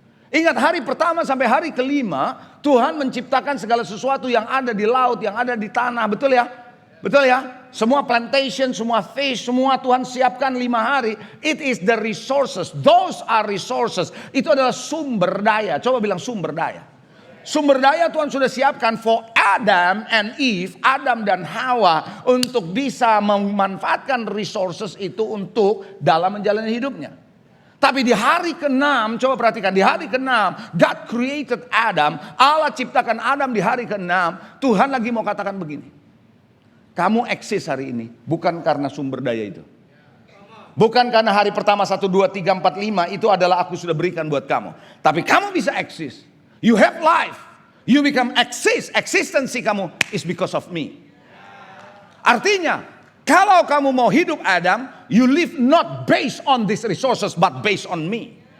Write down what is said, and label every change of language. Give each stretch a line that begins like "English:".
Indonesian: Ingat, hari pertama sampai hari kelima Tuhan menciptakan segala sesuatu yang ada di laut, yang ada di tanah, betul ya? Betul ya? Semua plantation, semua fish, semua Tuhan siapkan 5 hari.
English: It is the resources, those are resources.
Indonesian: Itu adalah sumber daya. Coba bilang sumber daya. Sumber daya Tuhan sudah siapkan
English: for Adam and Eve,
Indonesian: Adam dan Hawa, untuk bisa memanfaatkan resources itu untuk dalam menjalani hidupnya. Tapi di hari ke-6, coba perhatikan, di hari ke-6,
English: God created Adam,
Indonesian: Allah ciptakan Adam di hari ke-6, Tuhan lagi mau katakan begini. Kamu eksis hari ini, bukan karena sumber daya itu. Bukan karena hari pertama 1, 2, 3, 4, 5, itu adalah aku sudah berikan buat kamu. Tapi kamu bisa eksis.
English: You have life. You become exist.
Indonesian: Eksistensi kamu
English: is because of me.
Indonesian: Artinya, kalau kamu mau hidup Adam,
English: you live not based on these resources, but based on me.